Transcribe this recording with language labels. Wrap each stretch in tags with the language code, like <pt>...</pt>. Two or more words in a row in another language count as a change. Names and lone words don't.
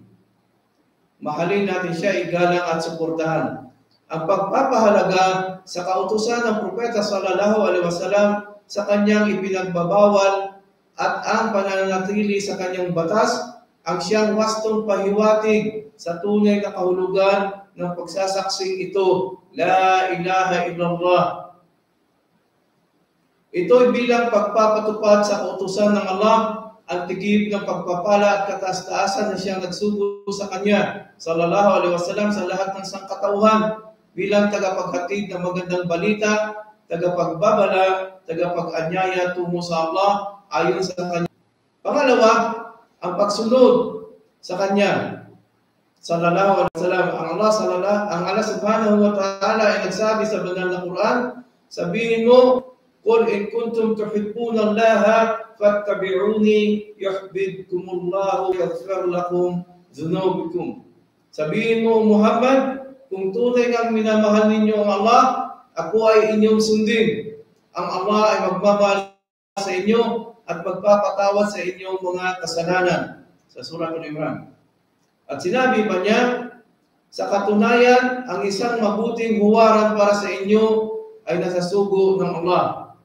<tl>Mahalin natin siya, igalang at suportahan. Ang pagpapahalaga sa kautusan ng propeta</tl> <ar>صلى الله عليه وسلم</ar> <tl>sa kanyang ipinagbabawal at ang pananatili sa kanyang batas ang siyang wastong pahiwatig sa tunay na kahulugan ng pagsasaksing ito,</tl> <ar>لا إله إلا الله.</ar> <tl>Ito'y bilang pagpapatupad sa kautusan ng Allah, ang tigib ng pagpapala at kataas-taasan na siyang nagsugo sa kanya,</tl> <ar>صلى الله عليه وسلم,</ar> <tl>sa lahat ng sangkatauhan, bilang tagapaghatid ng magandang balita, tagapagbabala, tagapag-anyaya tungo sa Allah ayon sa kanya. Pangalawa, ang pagsunod sa kanya,</tl> <ar>صلى الله عليه وسلم.</ar> <tl>Ang Allah</tl> <ar>سبحانه وتعالى</ar> <tl>ay nagsabi sa banal na Quran, sabihin mo,</tl> <ar>قل إن كنتم تحبون الله فاتبعوني يحببكم الله يغفر لكم ذنوبكم.</ar> <tl>Sabihin mo, Muhammad, kung tunay kang minamahal ninyo ang Allah, ako ay inyong sundin. Ang Allah ay magmamahal sa inyo at magpapatawad sa inyong mga kasalanan. Sa Surah Al-Imran. At sinabi pa niya, sa katunayan, ang isang mabuting huwaran para sa inyo ay nasa sugo ng Allah.</tl>